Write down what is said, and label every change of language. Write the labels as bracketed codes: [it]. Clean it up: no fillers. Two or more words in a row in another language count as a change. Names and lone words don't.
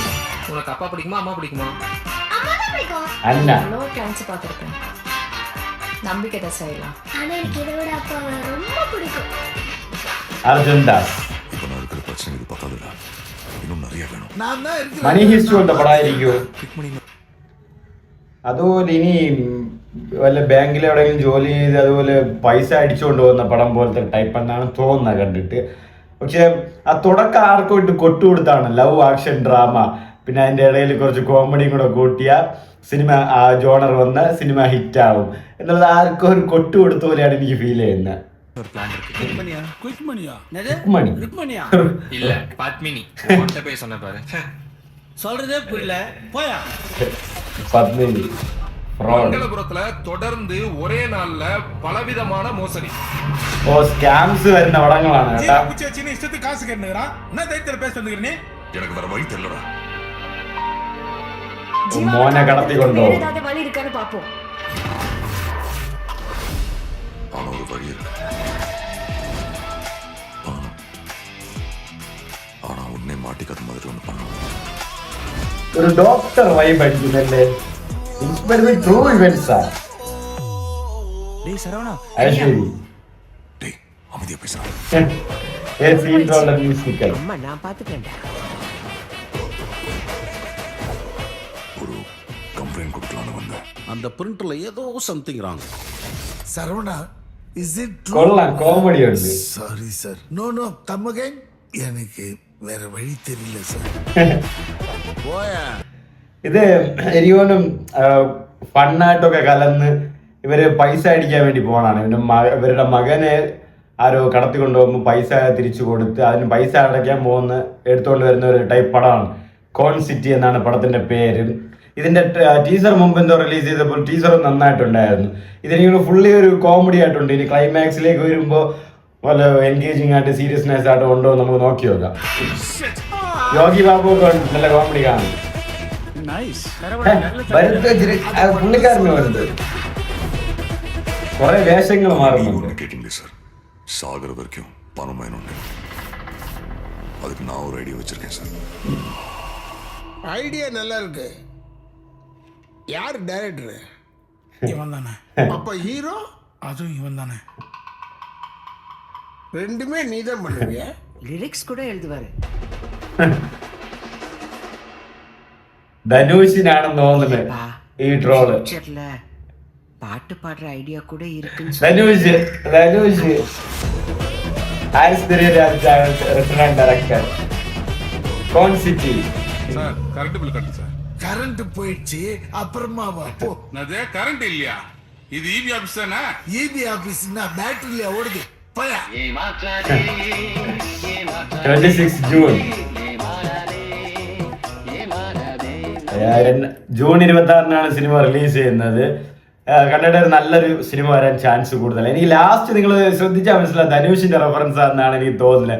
[ta] உனக்கு அப்பா பிடிக்குமா அம்மா பிடிக்குமா? அண்ணா. எவ்வளோ கிளைண்ட்ஸ் பார்த்துருக்கேன். நம்பிக்கை தான் செய்யலாம். ஆனா எனக்கு இதை விட அப்பாவை ரொம்ப பிடிக்கும். அர்ஜுன் தாஸ். இப்போ நான் இருக்கிற பிரச்சனைக்கு பத்தாதுல இன்னும் நிறைய വേണം. நான் தான் இருக்கிறேன். [ml] മണി ഹിസ്റ്റ് കൊണ്ട് പടമായിരിക്കും. അതുപോലെ ഇനി വല്ല ബാങ്കിൽ എവിടെയെങ്കിലും ജോലി ചെയ്ത് അതുപോലെ പൈസ അടിച്ചുകൊണ്ട് പോകുന്ന പടം പോലത്തെ ടൈപ്പ് എന്നാണ് തോന്നുന്നത് കണ്ടിട്ട്. പക്ഷെ ആ തുടക്കം ആർക്കും ഇട്ട് കൊട്ടുകൊടുത്താണ് ലവ് ആക്ഷൻ ഡ്രാമ, പിന്നെ അതിൻ്റെ ഇടയിൽ കുറച്ച് കോമഡിയും കൂടെ കൂട്ടിയാൽ സിനിമ ആ ജോണർ വന്ന് സിനിമ ഹിറ്റാവും എന്നുള്ളത് ആർക്കും ഒരു കൊട്ടു കൊടുത്ത പോലെയാണ് എനിക്ക് ഫീൽ ചെയ്യുന്നത്. [ta] குயிக் மணியா? [ml] മണി [ta] ருக்மணியா? இல்ல பத்மினி உன்கிட்ட போய் சொன்ன பாரு. சொல்றதே புரியல. போயா. [ml] പത്മിനി ഫ്രോഡ്. [ta] മംഗലപുരത്തില് தொடர்ந்து ஒரே நாள்ல பலவிதமான மோசடி. [ml] ഓ സ്കാംസ് വരുന്ന പടങ്ങളാണ് കേട്ടാ. [ta] சின்ன இஷ்டத்துக்கு காசு கேட்டுறான். என்ன தைரியத்துல பேச வந்துக்கிற நீ? எனக்கு வேற வழி தெரியலடா. [ml] മോനെ കടത്തിക്കൊണ്ടോ? [ta] வேற ஏதாவது வழி இருக்கான்னு பாப்போம். ஆனா ஒரு வழி இருக்கு. பணம். ஆனா உன்னை மாட்டிக்காத மாதிரி ஒன்று பண்ணணும். [ml] ഒരു [en] doctor vibe [ml] അടിക്കുന്നല്ലേ. [en] inspired true events. [ta] டேய் சரவணா, ஐஸ்வரி டேய் அமைதியா பேசுறா. ஏ சீன் ரோலர் மியூசிக்கல். அம்மா நான் பாத்துக்கிறேன்டா. ஒரு கம்ப்ளைண்ட் கொடுக்கலான்னு வந்தேன். அந்த பிரிண்டர்ல ஏதோ [en] something wrong. [ta] சரவணா, [en] is it true? [ml] കൊള്ളാം, കോമഡി ഉണ്ട്. [ta] சாரி சார். [en] no come again. [ta] எனக்கு வேற வழி தெரியல சார். போயா. [ml] ഇത് എനിക്കൊന്നും ഫണ്ണായിട്ടൊക്കെ കലർന്ന് ഇവര് പൈസ അടിക്കാൻ വേണ്ടി പോകണാണ്. ഇവരുടെ മകനെ ആരോ കടത്തിക്കൊണ്ട് പോകുമ്പോൾ പൈസ തിരിച്ചു കൊടുത്ത് അതിന് പൈസ അടയ്ക്കാൻ പോകുന്ന എടുത്തുകൊണ്ട് വരുന്ന ഒരു ടൈപ്പ് പടമാണ്. കോൺ സിറ്റി എന്നാണ് പടത്തിന്റെ പേര്. ഇതിന്റെ ടീസർ മുമ്പ് എന്തോ റിലീസ് ചെയ്തപ്പോൾ ടീസർ നന്നായിട്ടുണ്ടായിരുന്നു. ഇതെനിക്ക് ഫുള്ളി ഒരു കോമഡി ആയിട്ടുണ്ട്. ഇനി ക്ലൈമാക്സിലേക്ക് വരുമ്പോൾ വല്ല എൻഗേജിങ് ആയിട്ട് സീരിയസ്നെസ് ആയിട്ട് ഉണ്ടോ നമുക്ക് നോക്കി നോക്കാം. യോഗി ബാബു ഒക്കെ നല്ല കോമഡി കാണും. പുള്ളിക്കാരന് വരുന്നത് കുറെ വേഷങ്ങൾ മാറുന്നുണ്ട്. [ta] ஒன்று கேட்டீங்களே சார், சாகர வரைக்கும் பணம் வேணும்னு. அதுக்கு நான் ஒரு ஐடியா வச்சிருக்கேன் சார். ஐடியா நல்லா இருக்கு. யார் டைரக்டர்? இவன் தானே. அப்ப ஹீரோ அதுவும் இவன் தானே. ரெண்டுமே நீதான் பண்ணுவிய? லிரிக்ஸ் கூட எழுதுவாரு. [ml] ധനുഷിനാണെന്ന് തോന്നുന്നത് ഈ ട്രോള്. [ta] பிக்சர்ல பாட்டு பாடுற ஐடியா கூட இருக்குன்னு [ml] ധനുഷ് ഹാരിസ് റെസ്റ്റോറന്റ് ഡയറക്ടർ. കോൺ സിറ്റി. [ta] சார் கரண்ட் பில் கட்டு சார். கரண்ட் போயிடுச்சு, அப்புறமா வா போ. அது கரண்ட் இல்லையா? இது இபி ஆபீஸ் தானே? ஈபி ஆபீஸ்னா பேட்டரியில ஓடுது. போயா. [ml] 26 ജൂൺ. ജൂൺ 26-നാണ് സിനിമ റിലീസ് ചെയ്യുന്നത്. കണ്ടിട്ട് ഒരു നല്ലൊരു സിനിമ വരാൻ ചാൻസ് കൂടുതലാണ്. എനിക്ക് ലാസ്റ്റ് നിങ്ങൾ ശ്രദ്ധിച്ചാൽ മനസ്സിലാവും ധനുഷിന്റെ റെഫറൻസ് ആണെന്നാണ് എനിക്ക് തോന്നുന്നത്.